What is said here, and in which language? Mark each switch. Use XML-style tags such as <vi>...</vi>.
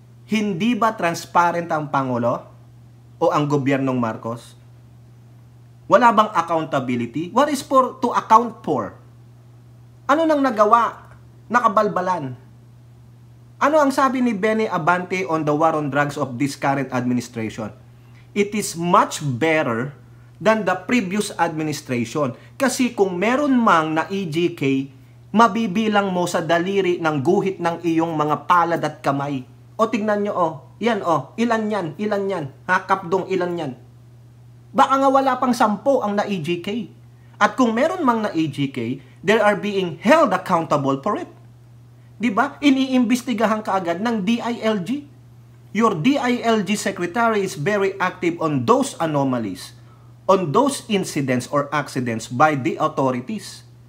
<tl>Hindi ba transparent ang Pangulo o ang gobyernong Marcos? Wala bang accountability?</tl> <en>What is to account for?</en> <tl>Ano nang nagawa? Nakabalbalan. Ano ang sabi ni</tl> <en>Benny Abante on the war on drugs of this current administration? It is much better than the previous administration.</en> <tl>Kasi kung meron mang na EJK, mabibilang mo sa daliri ng guhit ng iyong mga palad at kamay. O tignan nyo, yan ilan yan? Ha, Kapdong, ilan yan? Baka nga wala pang 10 ang na EJK. At kung meron mang na EJK,</tl> <en>they are being held accountable for it. Diba?</en> <tl>Iniimbestigahan ka agad ng DILG.</tl> <en>Your DILG secretary is very active on those anomalies, on those incidents or accidents by the authorities.</en>